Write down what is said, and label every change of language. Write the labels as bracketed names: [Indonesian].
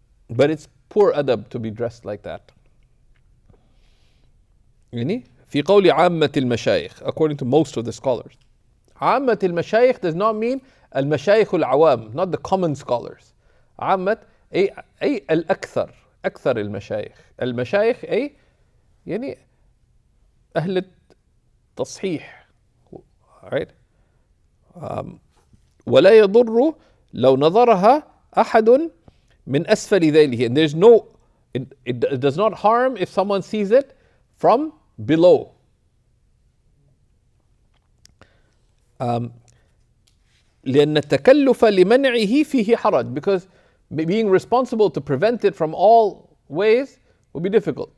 [English] But it's poor adab to be dressed like that. [Arabic] في قول عامة المشايخ, [English] according to most of the scholars. [Arabic] عامة المشايخ [English] does not mean [Arabic] المشايخ العوام, [English] not the common scholars. [Arabic] عامة أي الأكثر, أكثر المشايخ. المشايخ أي أهل التصحيح. [English] Right? [Arabic] ولا يضر لو نظرها أحد من أسفل ذيله. [English] And there's it does not harm if someone sees it from below. [Arabic] لأن التكلف لمنعه فيه حرج, [English] because being responsible to prevent it from all ways would be difficult.